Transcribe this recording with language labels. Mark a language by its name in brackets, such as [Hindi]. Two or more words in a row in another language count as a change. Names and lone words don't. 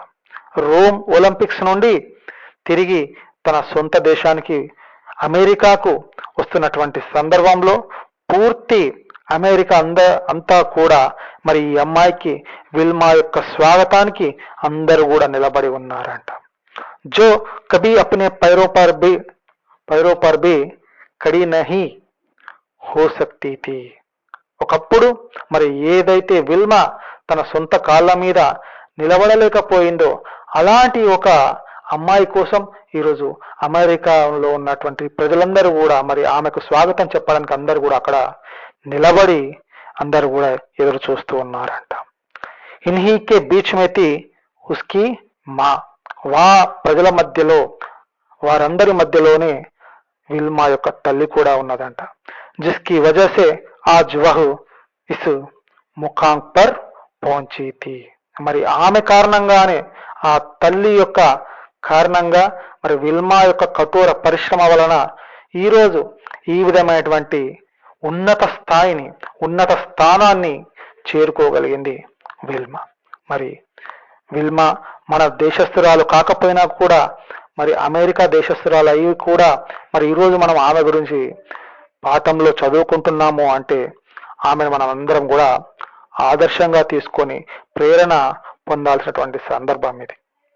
[Telugu] రోమ్ ఒలింపిక్స్ నుండి తిరిగి తన సొంత దేశానికి అమెరికాకు వస్తున్నటువంటి సందర్భంలో పూర్తి అమెరికా అంతా కూడా మరి ఈ అమ్మాయికి విల్మా యొక్క స్వాగతానికి అందరూ కూడా నిలబడి ఉన్నారంట. [Hindi] जो कभी अपने पैरों पर भी खड़ी नहीं हो सकती थी. [Telugu] ఒకప్పుడు మరి ఏదైతే విల్మా తన సొంత కాళ్ళ మీద నిలబడలేకపోయిందో అలాంటి ఒక అమ్మాయి కోసం ఈరోజు అమెరికాలో ఉన్నటువంటి ప్రజలందరూ కూడా మరి ఆమెకు స్వాగతం చెప్పడానికి అందరూ కూడా అక్కడ నిలబడి అందరూ కూడా ఎదురు చూస్తూ ఉన్నారంట. [Hindi] इन्हीं के बीच में थी उसकी माँ. [Telugu] ప్రజల మధ్యలో వారందరి మధ్యలోనే విల్మా యొక్క తల్లి కూడా ఉన్నదంట. [Hindi] जिसकी वजह से आज वह इस मुक़ाम पर पहुँची थी. [Telugu] మరి ఆమె కారణంగానే ఆ తల్లి యొక్క కారణంగా మరి విల్మా యొక్క కఠోర పరిశ్రమ వలన ఈరోజు ఈ విధమైనటువంటి ఉన్నత స్థానాన్ని చేరుకోగలిగింది విల్మా. మరి విల్మా మన దేశస్థురాలు కాకపోయినా కూడా మరి అమెరికా దేశస్థురాలు అయ్యి కూడా మరి ఈరోజు మనం ఆమె గురించి పాఠంలో చదువుకుంటున్నాము అంటే ఆమెను మనం అందరం కూడా ఆదర్శంగా తీసుకొని ప్రేరణ పొందాల్సినటువంటి సందర్భం ఇది.